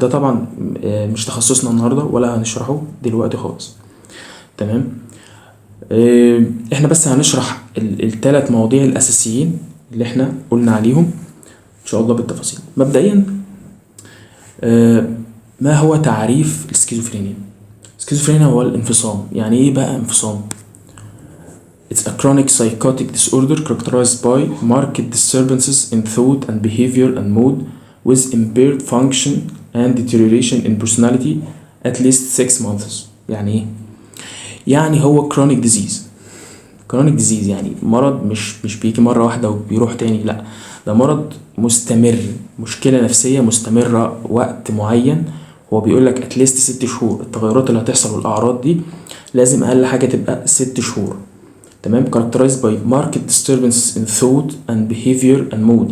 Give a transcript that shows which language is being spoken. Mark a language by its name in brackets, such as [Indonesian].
[Arabic] ده طبعا مش تخصصنا النهاردة ولا هنشرحه دلوقتي خالص، تمام. احنا بس هنشرح الثلاث مواضيع الاساسيين اللي احنا قلنا عليهم ان شاء الله بالتفاصيل. مبدئيا ما هو تعريف السكيزوفرينيا؟ السكيزوفرينيا هو الانفصام. يعني ايه بقى انفصام؟ [English] It's a chronic psychotic disorder characterized by marked disturbances in thought and behavior and mood with impaired function and deterioration in personality at least 6 months. [Arabic] يعني ايه؟ يعني هو chronic disease. chronic disease يعني مرض مش بيجي مرة واحدة وبيروح تاني، لا ده مرض مستمر، مشكلة نفسية مستمرة وقت معين. هو بيقولك [English] at least 6 [Arabic] شهور. التغيرات اللي هتحصل والأعراض دي لازم أقل حاجة تبقى 6 شهور، تمام. [English] characterized by marked disturbances in thought and behavior and mood.